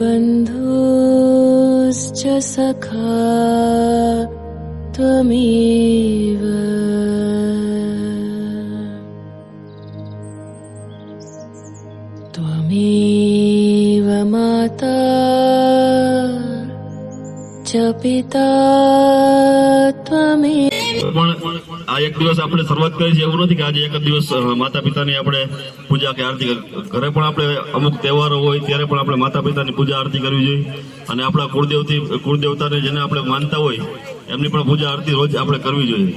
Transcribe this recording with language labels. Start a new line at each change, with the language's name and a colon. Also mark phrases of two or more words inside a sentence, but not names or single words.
Sanskrit: बन्धुश्च सखा त्वमेव त्वमेव माता च पिता त्वमेव।
Gujarati: પણ આ એક દિવસ આપણે શરૂઆત કરી છે એવું નથી કે આજે એક જ દિવસ માતા પિતાની આપણે પૂજા કે આરતી ઘરે પણ આપણે અમુક તહેવારો હોય ત્યારે પણ આપણે માતા પિતાની પૂજા આરતી કરવી જોઈએ અને આપણા કુળદેવતાને જેને આપણે માનતા હોય એમની પણ પૂજા આરતી રોજ આપણે કરવી જોઈએ।